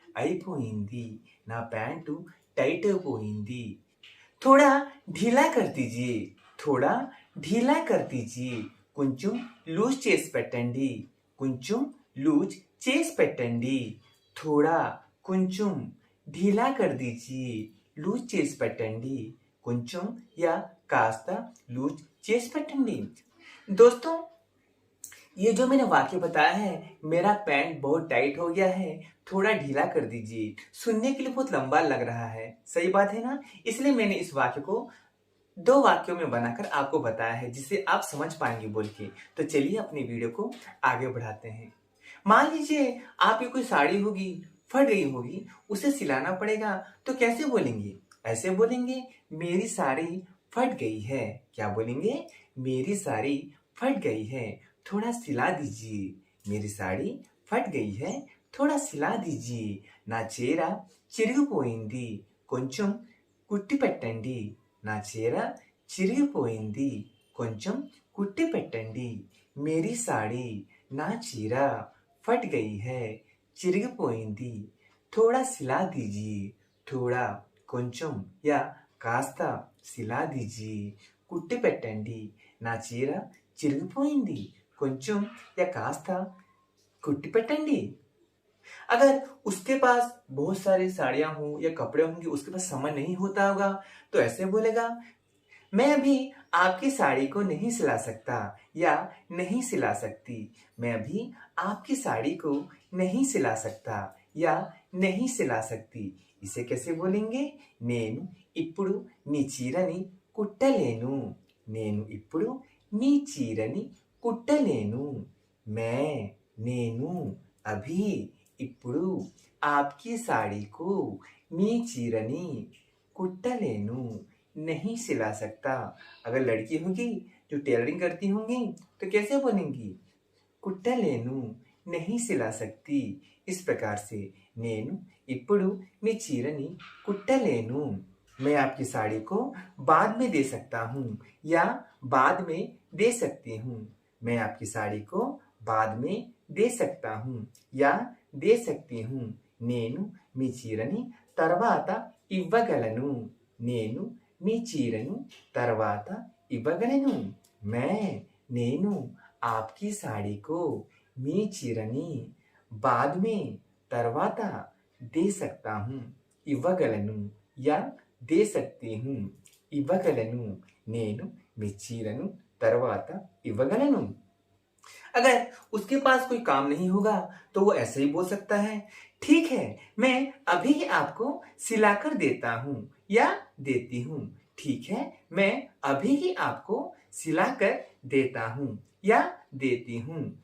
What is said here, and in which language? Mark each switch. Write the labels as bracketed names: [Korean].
[Telugu] అయిపోయింది [Hindi] ना पैंटू टाइट [Telugu] అయిపోయింది। [Hindi] थोड़ा ढीला कर दीजिए। थोड़ा ढीला कर दीजिए। [Telugu] కొంచెం లూజ్ చేసి పెట్టండి। కొంచెం లూజ్ చేసి పెట్టండి। [Hindi] थोड़ा కొంచెం ढीला कर दीजिए। [Telugu] లూజ్ చేసి పెట్టండి। కొంచెం [Hindi] या [Telugu] కాస్త లూజ్ చేసి పెట్టండి। [Hindi] दोस्तों, ये जो मैंने वाक्य बताया है, मेरा पैंट बहुत टाइट हो गया है, थोड़ा ढीला कर दीजिए, सुनने के लिए बहुत लंबा लग रहा है। सही बात है ना? इसलिए मैंने इस वाक्य को 2 वाक्यों में बनाकर आपको बताया है, जिससे आप समझ पाएंगे बोल के। तो चलिए अपनी वीडियो को आगे बढ़ाते हैं। मान लीजिए आपकी कोई साड़ी होगी, फट गई होगी, उसे सिलाना पड़ेगा, तो कैसे बोलेंगे? ऐसे बोलेंगे, मेरी साड़ी फट गई है। क्या बोलेंगे? मेरी साड़ी फट गई है, थोड़ा सिला दीजिए। मेरी साड़ी फट गई है, थोड़ा सिला दीजिए। [Telugu] నా చీర చిరిగిపోయింది, కొంచెం కుట్టి పెట్టండి। నా చీర చిరిగిపోయింది, కొంచెం కుట్టి పెట్టండి। [Hindi] मेरी साड़ी నా చీర फट गई है, [Telugu] చిరిగిపోయింది, [Hindi] थोड़ा सिला दीजिए। थोड़ा కొంచెం या కాస్త సిలా दीजिए। [Telugu] కుట్టి పెట్టండి। నా చీర చిరిగిపోయింది, కొంచెం [Hindi] या [Telugu] కాస్త కుట్టి పెట్టండి। [Hindi] अगर उसके पास बहुत सारी साड़ियां हों या कपड़े होंगे, उसके पास समय नहीं होता होगा, तो ऐसे बोलेगा, मैं अभी आपकी साड़ी को नहीं सिला सकता या नहीं सिला सकती। मैं अभी आपकी साड़ी को नहीं सिला सकता या नहीं सिला सकती। इसे कैसे बोलेंगे? [Telugu] నేను ఇప్పుడు నీ చీరని కుట్టలేను। నేను ఇప్పుడు నీ చీరని కుట్టలేను। [Hindi] నేను अभी ఇప్పుడు आपकी साड़ी को [Telugu] నీ చీరని కుట్టలేను [Hindi] नहीं सिला सकता। अगर लड़की होगी जो टेलरिंग करती होंगी तो कैसे बोलेंगी? కుట్టలేను नहीं सिला सकती। इस प्रकार से [Telugu] నేను ఇప్పుడు మీ చీరని కుట్టలేను। [Hindi] मैं आपकी साड़ी को बाद में दे सकता हूँ या बाद में दे सकती हूँ। मैं आपकी साड़ी को बाद में दे सकता हूँ या दे सकती हूँ। [Telugu] నేను మీ చీరని తర్వాత ఇవ్వగలను। నేను మీ చీరను తర్వాత ఇవ్వగలను। నేను [Hindi] आपकी साड़ी को మీ చీరని बाद में తర్వాత दे सकता हूँ। ఇవ్వగలను या दे सकती हूँ। [Telugu] ఇవ్వగలను నేను మీ చీరను తర్వాత ఇవ్వగలను। [Hindi] अगर उसके पास कोई काम नहीं होगा तो वो ऐसे ही बोल सकता है, ठीक है, मैं अभी आपको सिलाकर देता हूँ या देती हूँ। ठीक है, मैं अभी ही आपको सिलाकर देता हूँ या देती हूँ.